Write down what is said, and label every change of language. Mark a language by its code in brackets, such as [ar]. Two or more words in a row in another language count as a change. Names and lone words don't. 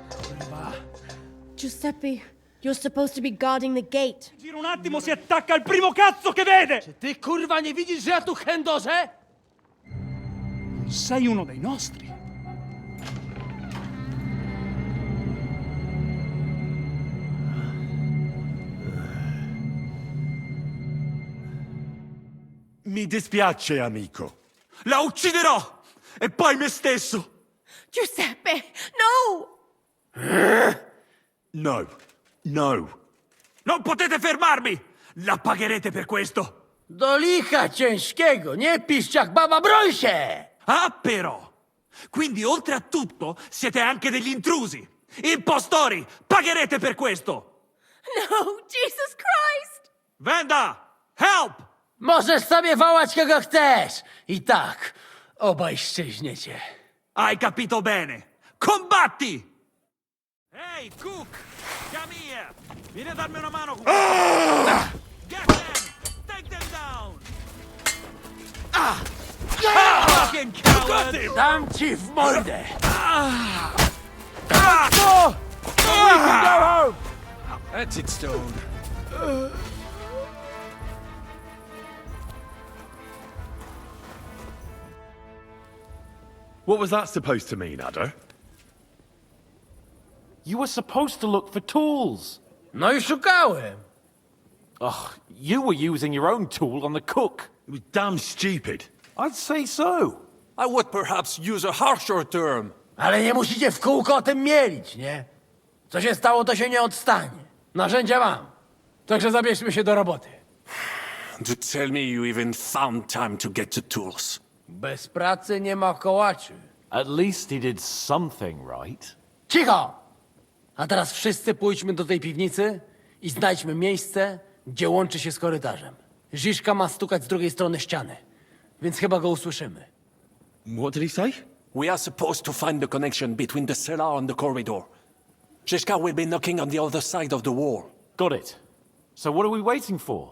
[en] Giuseppe, you're supposed to be guarding the gate. [it] Gira un attimo, si attacca al primo cazzo che vede! [pl] Ty kurwa nie widzisz, że ja tu chędożę? [it] Sei uno dei nostri. Mi dispiace, amico. La ucciderò! E poi me stesso! Giuseppe, no! No. No. Non potete fermarmi! La pagherete per questo! [pl] Do licha ciężkiego, nie pisz jak baba, broń się! [it] Ah, però! Quindi, oltre a tutto, siete anche degli intrusi! Impostori! Pagherete per questo! No, [en] Jesus Christ! Venda! Help! [pl] Możesz sobie wołać kogo chcesz! I tak, obaj szczęśniecie. [it] Hai capito bene! Combatti! Ehi, Cook! Chiami here! Vieni a darmi una mano con [en] Get them! Take them down! Fucking coward! [pl] Dam ci w mordę! [en] That's it, Stone. What was that supposed to mean, Adder? You were supposed to look for tools. [pl] No i szukałem. [en] Ugh, you were using your own tool on the cook. It was damn stupid. I'd say so. I would perhaps use a harsher term. [pl] Ale nie musicie w kółko o tym mielić, nie? Co się stało, to się nie odstanie. Narzędzia mam. Także zabierzmy się do roboty. [en] To tell me you even found time to get the tools. [pl] Bez pracy nie ma kołaczy. [en] At least he did something right. [pl] Cicho! A teraz wszyscy pójdźmy do tej piwnicy i znajdźmy miejsce, gdzie łączy się z korytarzem. Ziszka ma stukać z drugiej strony ściany, więc chyba go usłyszymy. [en] What did he say? We are supposed to find the connection between the cellar and the corridor. Zizka will be knocking on the other side of the wall. Got it. So what are we waiting for?